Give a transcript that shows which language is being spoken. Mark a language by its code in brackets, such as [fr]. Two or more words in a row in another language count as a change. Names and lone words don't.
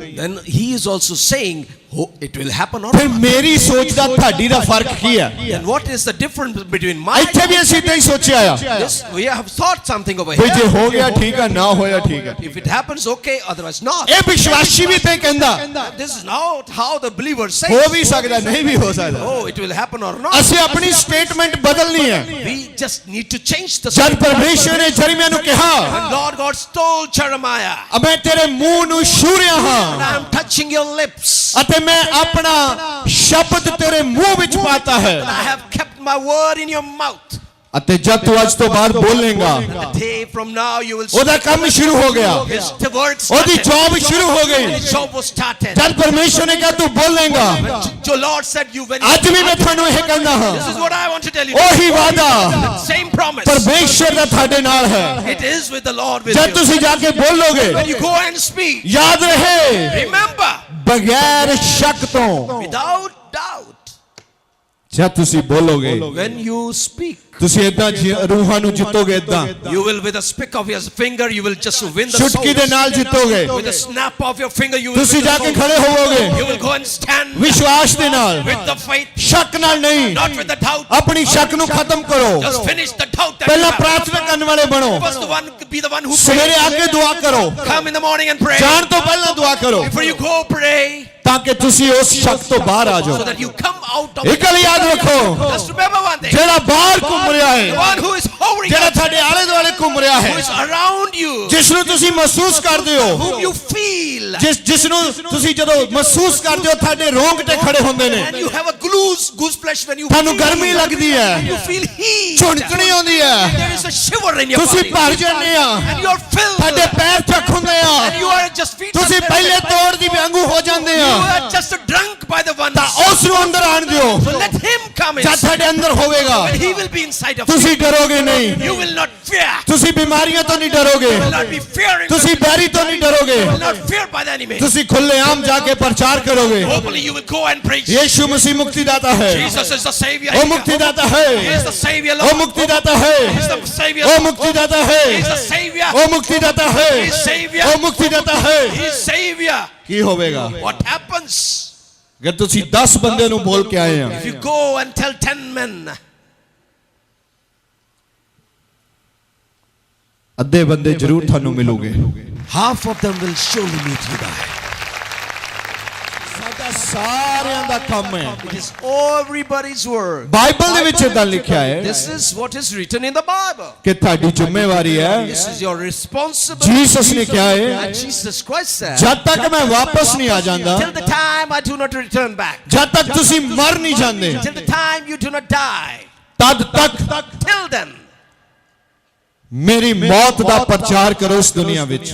[en] then he is also saying, oh, it will happen or [pa] ਫਿਰ [en] not. [pa] ਮੇਰੀ ਸੋਚ ਦਾ ਤੁਹਾਡੀ ਦਾ ਫਰਕ ਕੀ ਆ [en] Then what is the difference between my [pa] ਇੱਥੇ ਵੀ ਅਸੀਂ ਇਦਾਂ ਹੀ ਸੋਚਿਆ ਆ [en] this? We have thought something over [pa] ਵੀ ਜੇ [en] here. [pa] ਹੋ ਗਿਆ ਠੀਕ ਆ ਨਾ ਹੋਇਆ ਠੀਕ ਆ [en] If it happens, okay, otherwise not. [pa] ਇਹ ਵਿਸ਼ਵਾਸੀ ਵੀ ਤੇ ਕਹਿੰਦਾ [en] This is not how the believers say. [pa] ਹੋ ਵੀ ਸਕਦਾ ਨਹੀਂ ਵੀ ਹੋ ਸਕਦਾ [en] Oh, it will happen or not. [pa] ਅਸੀਂ ਆਪਣੀ ਸਟੇਟਮੈਂਟ ਬਦਲਣੀ ਹੈ [en] We just need to change the [pa] ਜਦ [en] statement. [pa] ਪਰਮੇਸ਼ਰ ਨੇ ਜਰਮੀਆ ਨੂੰ ਕਿਹਾ [en] When Lord God told Jeremiah, [pa] ਮੈਂ ਤੇਰੇ ਮੂੰਹ ਨੂੰ ਛੂ ਰਿਹਾ [en] and [pa] ਹਾਂ [en] I am touching your lips, [pa] ਅਤੇ ਮੈਂ ਆਪਣਾ ਸ਼ਬਦ ਤੇਰੇ ਮੂੰਹ ਵਿੱਚ ਪਾਤਾ ਹੈ [en] and I have kept my word in your mouth. [pa] ਅਤੇ ਜਦ ਤੂੰ ਅੱਜ ਤੋਂ ਬਾਅਦ ਬੋਲੇਗਾ [en] The day from now you will [pa] ਉਹਦਾ ਕੰਮ ਸ਼ੁਰੂ ਹੋ ਗਿਆ [en] his work [pa] ਉਹਦੀ [en] started. [pa] ਜੌਬ ਸ਼ੁਰੂ ਹੋ ਗਈ [en] His job was started. [pa] ਜਦ ਪਰਮੇਸ਼ਵਰ ਨੇ ਕਿਹਾ ਤੂੰ ਬੋਲੇਗਾ [en] The Lord said you when [pa] ਅੱਜ ਵੀ ਮੈਂ ਤੁਹਾਨੂੰ ਇਹ ਕਹਿੰਦਾ ਹਾਂ [en] this is what I want to tell you. [pa] ਉਹੀ ਵਾਅਦਾ [en] Same promise. [pa] ਪਰਮੇਸ਼ਵਰ ਦਾ ਤੁਹਾਡੇ ਨਾਲ ਹੈ [en] It is with the Lord with [pa] ਜਦ [en] you. [pa] ਤੁਸੀਂ ਜਾ ਕੇ ਬੋਲੋਗੇ [en] When you go and speak, [pa] ਯਾਦ ਰਹੇ [en] remember [pa] ਬਗੈਰ ਸ਼ੱਕ ਤੋਂ [en] without doubt. [pa] ਜਦ ਤੁਸੀਂ ਬੋਲੋਗੇ [en] When you speak, [pa] ਤੁਸੀਂ ਇਦਾਂ ਰੂਹਾਂ ਨੂੰ ਜਿੱਤੋਗੇ ਇਦਾਂ [en] you will with a spick of your finger you will just win the [pa] ਚੁਟਕੀ ਦੇ [en] souls. [pa] ਨਾਲ ਜਿੱਤੋਗੇ [en] With a snap of your finger you will [pa] ਤੁਸੀਂ [en] win the [pa] ਜਾ ਕੇ [en] souls. [pa] ਖੜੇ ਹੋਵੋਗੇ [en] You will go and stand [pa] ਵਿਸ਼ਵਾਸ ਦੇ ਨਾਲ [en] with the faith, [pa] ਸ਼ੱਕ ਨਾਲ ਨਹੀਂ [en] not with the doubt. [pa] ਆਪਣੀ ਸ਼ੱਕ ਨੂੰ ਖਤਮ ਕਰੋ [en] Just finish the doubt that you [pa] ਪਹਿਲਾਂ [en] have. [pa] ਪ੍ਰਾਰਥਨਾ ਕਰਨ ਵਾਲੇ ਬਣੋ [en] First the one be the one who [pa] ਸਵੇਰੇ ਆ ਕੇ ਦੁਆ ਕਰੋ [en] come in the morning and pray. [pa] ਜਾਣ ਤੋਂ ਪਹਿਲਾਂ ਦੁਆ ਕਰੋ [en] Before you go, pray [pa] ਤਾਂ ਕਿ ਤੁਸੀਂ ਉਸ ਸ਼ੱਕ ਤੋਂ ਬਾਹਰ ਆ [en] so [pa] ਜਾਓ [en] that you come out of [pa] ਇੱਕ ਗੱਲ ਯਾਦ ਰੱਖੋ [en] Just remember one thing. [pa] ਜਿਹੜਾ ਬਾਹਰ ਘੁੰਮ ਰਿਹਾ [en] The [pa] ਹੈ [en] one who is hovering, [pa] ਜਿਹੜਾ ਤੁਹਾਡੇ ਆਲੇ ਦੁਆਲੇ ਘੁੰਮ ਰਿਹਾ [en] who [pa] ਹੈ [en] is around you, [pa] ਜਿਸ ਨੂੰ ਤੁਸੀਂ ਮਹਿਸੂਸ ਕਰਦੇ ਹੋ [en] whom you feel, [pa] ਜਿਸ ਨੂੰ ਤੁਸੀਂ ਜਦੋਂ ਮਹਿਸੂਸ ਕਰਦੇ ਹੋ ਤੁਹਾਡੇ ਰੋਂਗਟੇ ਖੜੇ ਹੁੰਦੇ ਨੇ [en] and you have a goose flesh when you [pa] ਤੁਹਾਨੂੰ [en] feel [pa] ਗਰਮੀ [en] him. [pa] ਲੱਗਦੀ [en] You [pa] ਹੈ [en] feel heat. [pa] ਝੁਣਕਣੀ ਆਉਂਦੀ ਹੈ [en] There is a shiver in your [pa] ਤੁਸੀਂ [en] body. [pa] ਭਰ ਜਾਂਦੇ ਆ [en] And you are filled. [pa] ਤੁਹਾਡੇ ਪੈਰ ਚੱਕ ਹੁੰਦੇ ਆ [en] And you are just feet. [pa] ਤੁਸੀਂ ਪਹਿਲੇ ਤੋੜ ਦੀ ਵਾਂਗੂ ਹੋ ਜਾਂਦੇ [en] You [pa] ਆ [en] are just drunk by the one. [pa] ਤਾਂ ਉਸ ਨੂੰ ਅੰਦਰ ਆਣ ਦਿਓ [en] So let him come in. [pa] ਜਦ ਤੁਹਾਡੇ ਅੰਦਰ ਹੋਵੇਗਾ [en] And he will be inside of you. [pa] ਤੁਸੀਂ ਡਰੋਗੇ ਨਹੀਂ [en] You will not fear. [pa] ਤੁਸੀਂ ਬਿਮਾਰੀਆਂ ਤੋਂ ਨਹੀਂ ਡਰੋਗੇ [en] You will not be fearing. [pa] ਤੁਸੀਂ ਬੈਰੀ ਤੋਂ ਨਹੀਂ ਡਰੋਗੇ [en] You will not fear by the enemy. [pa] ਤੁਸੀਂ ਖੁੱਲ੍ਹੇਆਮ ਜਾ ਕੇ ਪ੍ਰਚਾਰ ਕਰੋਗੇ [en] Openly you will go and preach. [pa] ਯੀਸ਼ੂ ਮਸੀਹ ਮੁਕਤੀਦਾਤਾ ਹੈ [en] Jesus is the Savior. [pa] ਉਹ ਮੁਕਤੀਦਾਤਾ [en] He is [pa] ਹੈ [en] the Savior, [pa] ਉਹ [en] Lord. [pa] ਮੁਕਤੀਦਾਤਾ [en] He [pa] ਹੈ [en] is the Savior. [pa] ਉਹ ਮੁਕਤੀਦਾਤਾ [en] He [pa] ਹੈ [en] is the Savior. [pa] ਉਹ ਮੁਕਤੀਦਾਤਾ ਹੈ [en] He is Savior. [pa] ਉਹ ਮੁਕਤੀਦਾਤਾ ਹੈ [en] He is Savior. [pa] ਕੀ ਹੋਵੇਗਾ [en] What happens [pa] ਅਗਰ ਤੁਸੀਂ 10 ਬੰਦੇ ਨੂੰ ਬੋਲ ਕੇ ਆਏ ਆ [en] if you go and tell 10 men? [pa] ਅੱਧੇ ਬੰਦੇ ਜ਼ਰੂਰ ਤੁਹਾਨੂੰ ਮਿਲੂਗੇ [en] Half of them will surely meet you there. [pa] ਸਾਡਾ ਸਾਰਿਆਂ ਦਾ ਕੰਮ ਹੈ [en] It is everybody's work. [pa] ਬਾਈਬਲ ਦੇ ਵਿੱਚ ਇਦਾਂ ਲਿਖਿਆ ਹੈ [en] This is what is written in the Bible. [pa] ਕਿ ਤੁਹਾਡੀ ਜ਼ਿੰਮੇਵਾਰੀ ਹੈ [en] This is your responsibility. [pa] ਜੀਸਸ ਨੇ ਕਿਹਾ ਹੈ [en] And Jesus Christ said, [pa] ਜਦ ਤੱਕ ਮੈਂ ਵਾਪਸ ਨਹੀਂ ਆ ਜਾਂਦਾ [en] till the time I do not return back, [pa] ਜਦ ਤੱਕ ਤੁਸੀਂ ਮਰ ਨਹੀਂ ਜਾਂਦੇ [en] till the time you do not die, [pa] ਤਦ ਤੱਕ [en] till then, [pa] ਮੇਰੀ ਮੌਤ ਦਾ ਪ੍ਰਚਾਰ ਕਰੋ ਇਸ ਦੁਨੀਆ ਵਿੱਚ